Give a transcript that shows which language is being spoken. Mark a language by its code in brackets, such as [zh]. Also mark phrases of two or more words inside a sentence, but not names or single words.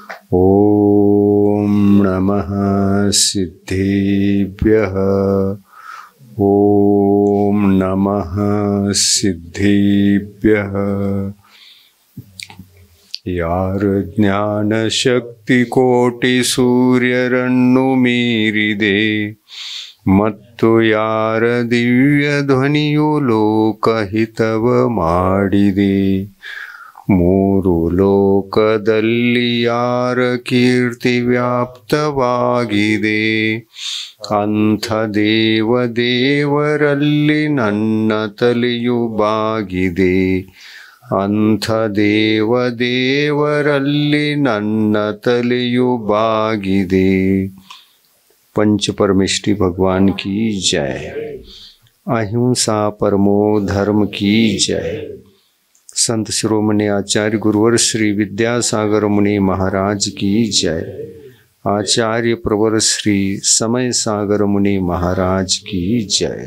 [sa] ॐ नमः सिद्धेभ्यः। ॐ नमः सिद्धेभ्यः। [kn] ಯಾರ ಜ್ಞಾನ ಶಕ್ತಿ ಕೋಟಿ ಸೂರ್ಯರನ್ನು ಮೀರಿದೆ ಮತ್ತು ಯಾರ ದಿವ್ಯ ಧ್ವನಿಯು ಲೋಕಹಿತವ ಮಾಡಿದೆ. ಮೂರು ಲೋಕದಲ್ಲಿ ಯಾರ ಕೀರ್ತಿ ವ್ಯಾಪ್ತವಾಗಿದೆ, ಅಂಥ ದೇವರಲ್ಲಿ ನನ್ನ ತಲೆಯು ಬಾಗಿದೆ. ಅಂಥ ದೇವರಲ್ಲಿ ನನ್ನ ತಲೆಯು ಬಾಗಿದೆ. [hi] पंच परमेष्टि भगवान की जय। [sa] अहिंसा परमो धर्म [hi] की जय। संत शिरोमणि आचार्य गुरुवर श्री विद्यासागर मुनि महाराज की जय। आचार्य प्रवर श्री समय सागर मुनि महाराज की जय।